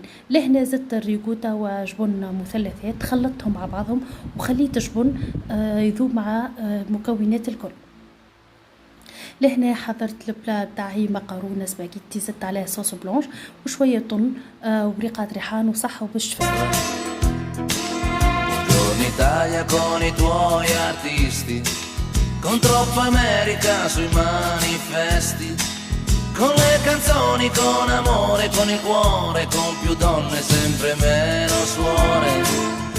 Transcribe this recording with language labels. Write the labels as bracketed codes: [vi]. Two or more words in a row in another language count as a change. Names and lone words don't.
[ar] لهنا زدت الريكوتا وجبن مثلثات، خلطتهم مع بعضهم وخليت الجبن يذوب مع مكونات الكل. لهنا حضرت البلا بتاعي مقرونه سباجيتي، زدت عليها [fr] sauce blanche [ar] وشويه طن وريقات ريحان وصحه وبالشفاء. [it] Buongiorno Italia con i tuoi artisti, con troppa America sui manifesti, con le canzoni, con amore, con il cuore, con più donne, sempre meno suore.